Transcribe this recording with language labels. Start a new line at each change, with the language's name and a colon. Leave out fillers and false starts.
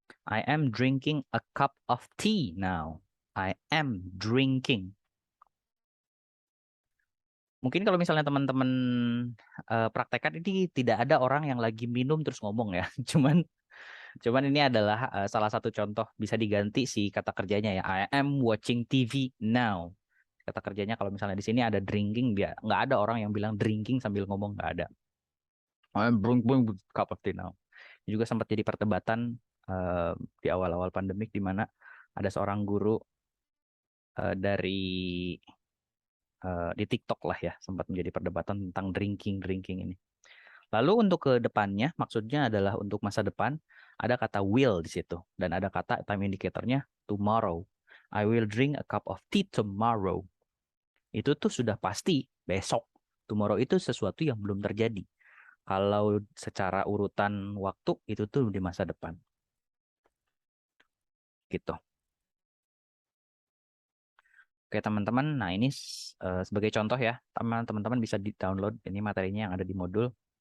English: I am drinking a cup of tea now. I am drinking.
Indonesian: Mungkin kalau misalnya teman-teman praktekkan, ini tidak ada orang yang lagi minum terus ngomong ya. Cuman ini adalah salah satu contoh, bisa diganti si kata kerjanya ya.
English: I am watching TV now.
Indonesian: Kata kerjanya kalau misalnya di sini ada drinking, dia nggak ada orang yang bilang drinking sambil ngomong, nggak ada.
English: I am drinking cup of tea now.
Indonesian: Ini juga sempat jadi perdebatan di awal-awal pandemik, di mana ada seorang guru dari di TikTok lah ya, sempat menjadi perdebatan tentang drinking ini. Lalu untuk ke depannya, maksudnya adalah untuk masa depan, ada kata will di situ. Dan ada kata time indicatornya tomorrow.
English: I will drink a cup of tea tomorrow.
Indonesian: Itu tuh sudah pasti besok. Tomorrow itu sesuatu yang belum terjadi. Kalau secara urutan waktu, itu tuh di masa depan. Gitu. Oke teman-teman, nah ini sebagai contoh ya. Teman-teman bisa di-download ini materinya yang ada di modul.